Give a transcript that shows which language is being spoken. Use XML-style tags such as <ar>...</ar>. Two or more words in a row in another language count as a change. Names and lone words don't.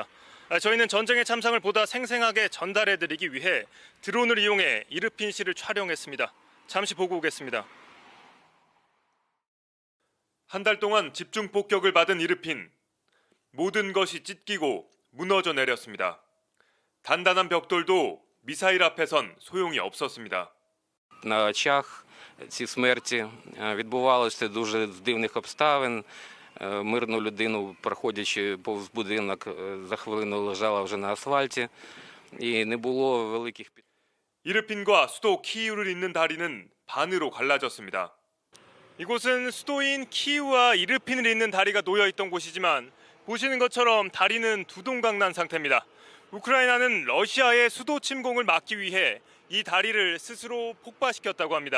<ko>저희는 전쟁의 참상을 보다 생생하게 전달해드리기 위해 드론을 이용해 이르핀시를 촬영했습니다. 잠시 보고 오겠습니다. 한 달 동안 집중 폭격을 받은 이르핀. 모든 것이 찢기고 무너져 내렸습니다. 단단한 벽돌도 미사일 앞에선 소용이 없었습니다.</ko> <uk>На очах ці смерті відбувалося дуже з дивних обставин. Мирну людину, проходячи повз будинок, за хвилину лежала вже на асфальті. І не було великих</uk> <ko>이르핀과 수도 키이우를 잇는 다리는 반으로 갈라졌습니다. 이곳은 수도인 키이우와 이르핀을 잇는 다리가 놓여있던 곳이지만 보시는 것처럼 다리는 두동강 난 상태입니다. 우크라이나는 러시아의 수도 침공을 막기 위해 이 다리를 스스로 폭파시켰다고 합니다.</ko>